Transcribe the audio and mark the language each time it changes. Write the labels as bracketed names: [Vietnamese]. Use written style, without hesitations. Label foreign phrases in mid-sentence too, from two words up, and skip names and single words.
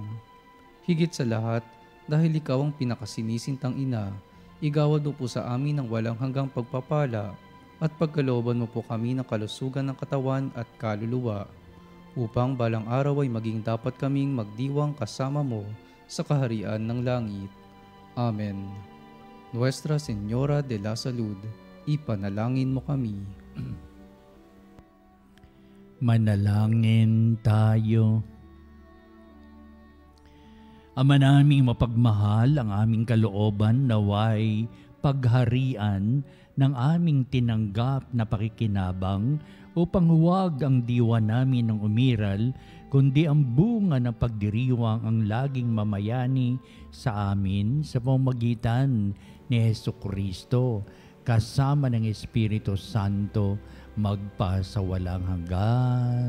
[Filipino] Higit sa lahat, dahil ikaw ang pinakasinisintang ina, igawad mo po sa amin ng walang hanggang pagpapala at pagkalooban mo po kami ng kalusugan ng katawan at kaluluwa, upang balang araw ay maging dapat kaming magdiwang kasama mo sa kaharian ng langit. Amen. Nuestra Señora de la Salud, ipanalangin mo kami. Manalangin tayo. Ama naming mapagmahal, ang aming kalooban naway pagharian ng aming tinanggap na pakikinabang upang huwag ang diwa namin ng umiral, kundi ang bunga ng pagdiriwang ang laging mamayani sa amin sa pamamagitan ni Hesukristo, kasama ng Espiritu Santo, magpasawalang hanggan.